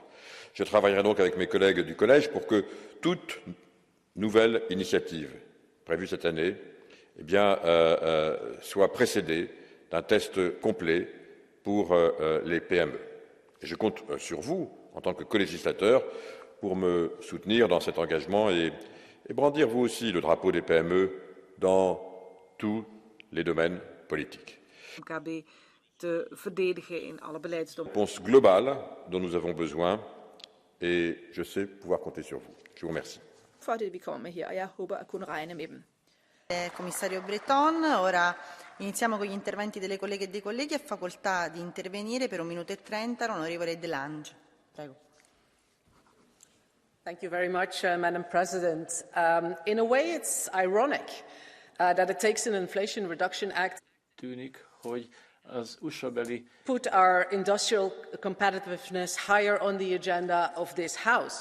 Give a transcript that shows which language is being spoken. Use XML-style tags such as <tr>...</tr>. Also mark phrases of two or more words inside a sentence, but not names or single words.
<fr>Je travaillerai donc avec mes collègues du Collège pour que toute nouvelle initiative prévue cette année soit précédée d'un test complet pour les PME. Et je compte sur vous, en tant que colégislateur, pour me soutenir dans cet engagement et brandir vous aussi le drapeau des PME dans tous les domaines politiques.</fr> <nl>MKB te verdedigen in alle beleidsdomeinen.</nl> <fr>Réponse globale dont nous avons besoin et je sais pouvoir compter sur vous. Je vous remercie.</fr> <da>For det, vi kommer med her, og jeg håber at kunne regne med dem.</da> <it>Commissario Breton, ora iniziamo con gli interventi delle colleghe e dei colleghi. Ha facoltà di intervenire per 1 minuto e 30 l'onorevole Delange. Prego.</it> <en>Thank you very much, Madam President. In a way, it's ironic that it takes an Inflation Reduction Act</en> <hu>Tűnik, hogy az USA-beli</hu> <en>put our industrial competitiveness higher on the agenda of this House.</en>